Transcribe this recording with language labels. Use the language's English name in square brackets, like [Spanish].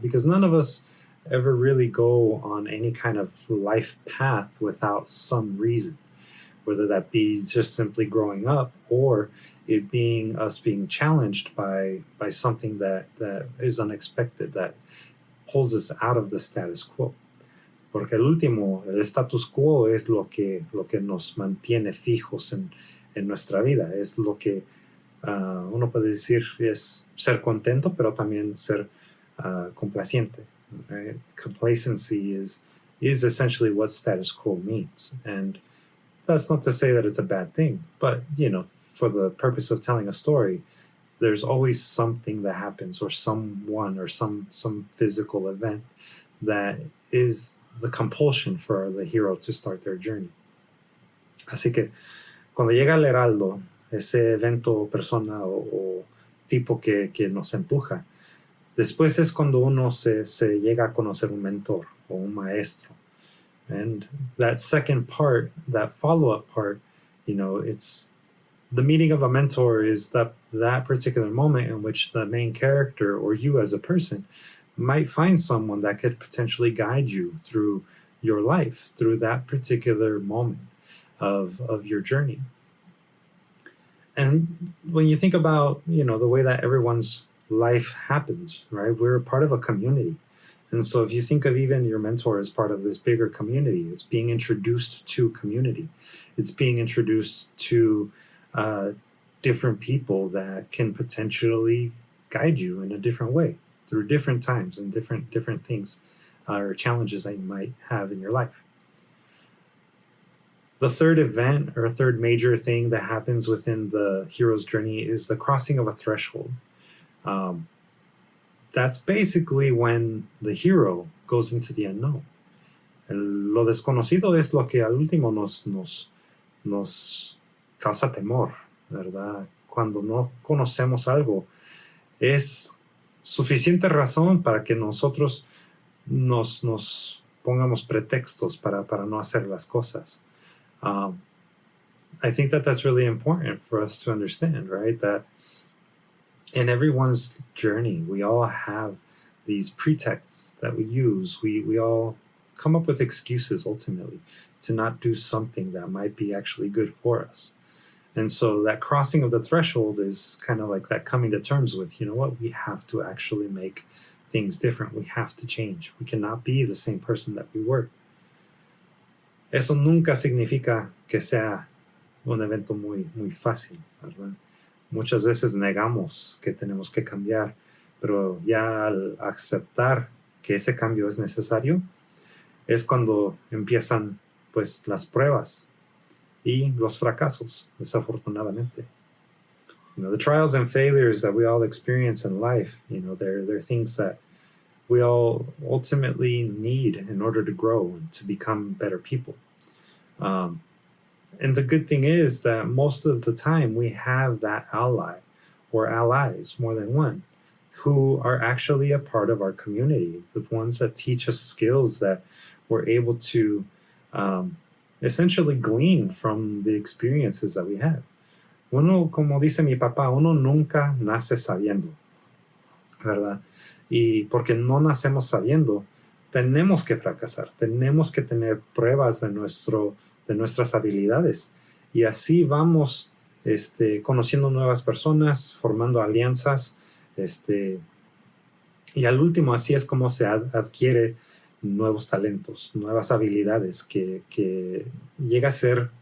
[English] Because none of us ever really go on any kind of life path without some reason, whether that be just simply growing up or it being us being challenged by something that is unexpected, that pulls us out of the status quo. [Spanish] Porque el último, el status quo es lo que nos mantiene fijos en nuestra vida, es lo que uno puede decir es ser contento, pero también ser complaciente. [English] Right? Complacency is essentially what status quo means. And that's not to say that it's a bad thing, but, for the purpose of telling a story, there's always something that happens or someone or some physical event that is the compulsion for the hero to start their journey. [Spanish] Así que cuando llega el heraldo, ese evento, persona o tipo que nos empuja, después es cuando uno se llega a conocer un mentor o un maestro. [English] And that second part, that follow-up part, it's the meeting of a mentor is that particular moment in which the main character or you as a person might find someone that could potentially guide you through your life, through that particular moment of your journey. And when you think about, the way that everyone's life happens, right? We're part of a community. And so if you think of even your mentor as part of this bigger community, it's being introduced to community. It's being introduced to different people that can potentially guide you in a different way through different times and different things or challenges that you might have in your life. The third event or third major thing that happens within the hero's journey is the crossing of a threshold. That's basically when the hero goes into the unknown. [Spanish] Lo desconocido es lo que al último nos causa temor, ¿verdad? Cuando no conocemos algo, es suficiente razón para que nosotros nos pongamos pretextos para no hacer las cosas. [English] I think that that's really important for us to understand, right? That in everyone's journey, we all have these pretexts that we use. We all come up with excuses ultimately to not do something that might be actually good for us. And so that crossing of the threshold is kind of like that coming to terms with, what, we have to actually make things different. We have to change. We cannot be the same person that we were. [Spanish] Eso nunca significa que sea un evento muy fácil, ¿verdad? Muchas veces negamos que tenemos que cambiar, pero ya al aceptar que ese cambio es necesario, es cuando empiezan pues las pruebas y los fracasos, desafortunadamente. [English] The trials and failures that we all experience in life, they're things that we all ultimately need in order to grow and to become better people. And the good thing is that most of the time we have that ally or allies, more than one, who are actually a part of our community, the ones that teach us skills that we're able to essentially glean from the experiences that we have. [Spanish] Uno, como dice mi papá, uno nunca nace sabiendo, ¿verdad? Y porque no nacemos sabiendo, tenemos que fracasar, tenemos que tener pruebas de nuestras habilidades. Y así vamos conociendo nuevas personas, formando alianzas, y al último así es como se adquiere nuevos talentos, nuevas habilidades que llega a ser